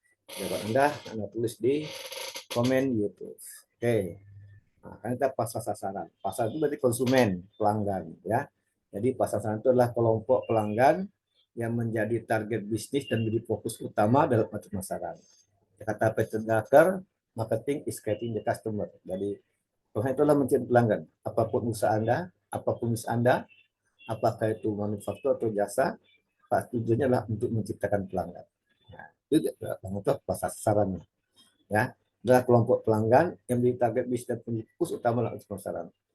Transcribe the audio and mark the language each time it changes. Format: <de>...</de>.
<id>Coba Anda tulis di komen YouTube. Oke. Nah, kan kita pasar sasaran. Pasar itu berarti konsumen, pelanggan, ya. Jadi pasar sasaran itu adalah kelompok pelanggan yang menjadi target bisnis dan menjadi fokus utama dalam pemasaran. Kata</id> <en>Peter Drucker, marketing is getting the customer.</en> <id>Jadi pelanggan itulah mencari pelanggan. Apapun usaha Anda, apakah itu manufaktur atau jasa, tujuannya adalah untuk menciptakan pelanggan. Nah, itu pasar sasarannya. Ya, adalah kelompok pelanggan yang menjadi target bisnis dan fokus utama dalam pemasaran.</id>